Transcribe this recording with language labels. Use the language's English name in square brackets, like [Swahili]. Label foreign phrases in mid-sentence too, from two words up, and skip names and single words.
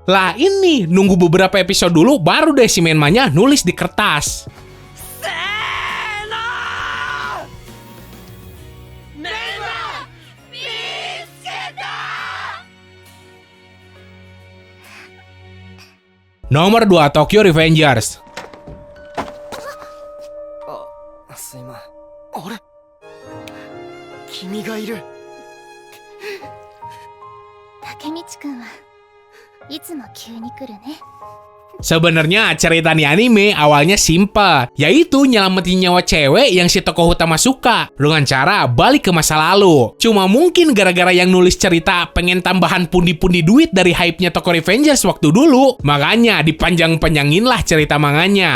[Indonesian] Lah ini nunggu beberapa episode dulu baru deh si Menmanya nulis di kertas. Nomor 2, Tokyo Revengers. [Japanese] すいませんあれ君がいる竹道くんはいつも急に来るね。 [Indonesian] Sebenarnya cerita di anime awalnya simple, yaitu nyelamatin nyawa cewek yang si tokoh utama suka dengan cara balik ke masa lalu. Cuma mungkin gara-gara yang nulis cerita pengen tambahan pundi-pundi duit dari hype-nya Tokyo Revengers waktu dulu, makanya dipanjang-panjangin lah cerita manganya.